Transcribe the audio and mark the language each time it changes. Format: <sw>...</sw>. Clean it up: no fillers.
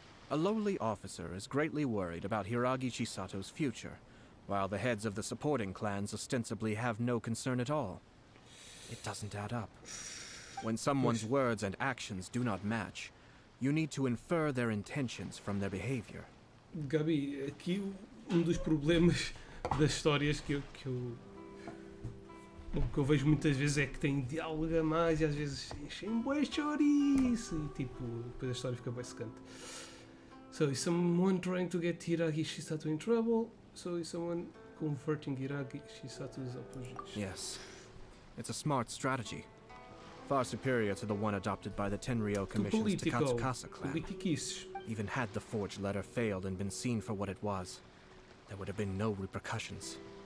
<en>A lowly officer is greatly worried about Hiragi Chisato's future, while the heads of the supporting clans ostensibly have no concern at all. It doesn't add up. When someone's words and actions do not match, you need to infer their intentions from their behavior.</en> <pt>Gabi, aqui dos problemas das histórias que eu vejo muitas vezes é que tem diálogo a mais e às vezes enchem bué chouriço e tipo, depois a história fica bem secante.</pt> <en>So is someone trying to get Hiragi Chisato in trouble? So is someone converting Hiragi Chisato's opposition? Yes. It's a smart strategy. Far superior to the one adopted by the Tenryou Commission's Takatsukasa clan. Even had the forged letter failed and been seen for what it was, there would have been no repercussions.</en>